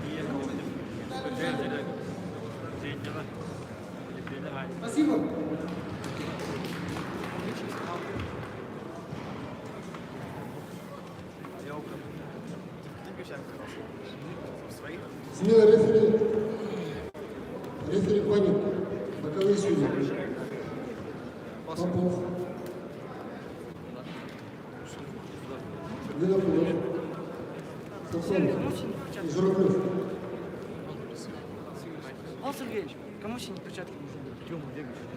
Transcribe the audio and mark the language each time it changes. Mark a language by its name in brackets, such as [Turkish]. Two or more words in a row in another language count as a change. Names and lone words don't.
[Russian] Спасибо. Смело рефери. Рефери Паник. Боковые судьи. Попов. Винокуров. Сафронов. И Журавлев. Павел Сергеевич, кому синие перчатки нужны? Тёма, бегаешь.